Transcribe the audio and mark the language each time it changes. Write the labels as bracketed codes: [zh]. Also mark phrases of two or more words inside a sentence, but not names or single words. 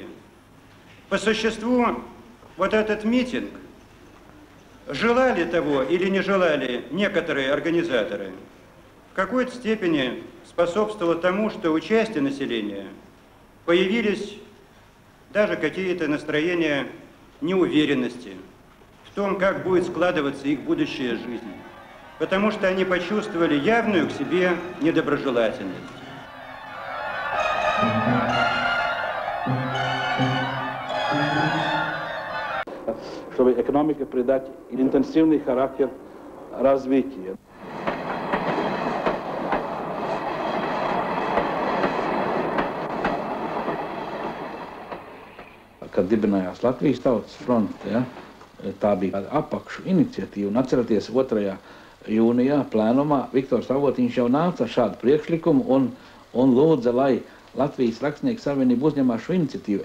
[ru] По существу, вот этот митинг, желали того или не желали некоторые организаторы, в какой-то степени способствовало тому, что у части населения появились даже какие-то настроения неуверенности в том, как будет складываться их будущая жизнь, потому что они почувствовали явную к себе недоброжелательность. Чтобы экономике придать интенсивный характер развития. [lv] Kad dibinājās Latvijas Tautas fronte, ja, tā bija apakšu iniciatīva. Un atceraties, 2. jūnijā plēnumā Viktors Avotiņš jau nāca ar šādu priekšlikumu un lūdza, lai Latvijas Rakstnieku savienība uzņemās šo iniciatīvu.